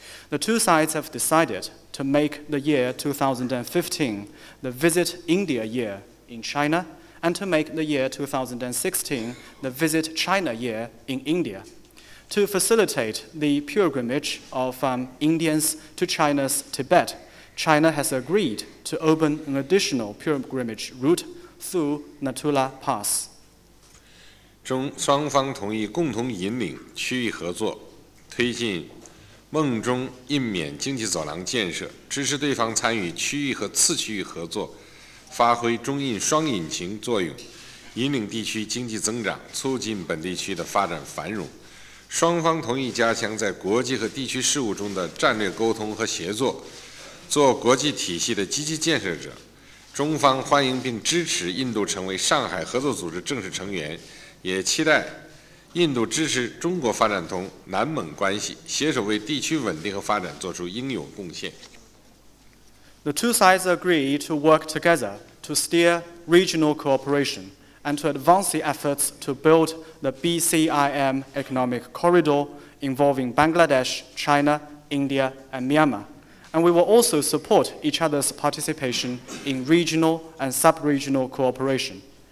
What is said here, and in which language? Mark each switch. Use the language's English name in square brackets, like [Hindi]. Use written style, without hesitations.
[English] The two sides have decided to make the year 2015 the Visit India year in China, and to make the year 2016 the Visit China year in India. To facilitate the pilgrimage of Indians to China's Tibet, China has agreed to open an additional pilgrimage route through Natula Pass. [Chinese] 双方同意共同引领区域合作，推进孟中印缅经济走廊建设，支持对方参与区域和次区域合作，发挥中印双引擎作用，引领地区经济增长，促进本地区的发展繁荣。双方同意加强在国际和地区事务中的战略沟通和协作，做国际体系的积极建设者，中方欢迎并支持印度成为上海合作组织正式成员，也期待印度支持中国发展通南蒙关系，携手为地区稳定和发展做出应有贡献。 [English] The two sides agree to work together to steer regional cooperation and to advance the efforts to build the BCIM economic corridor involving Bangladesh, China, India, and Myanmar. And we will also support each other's participation in regional and sub-regional cooperation.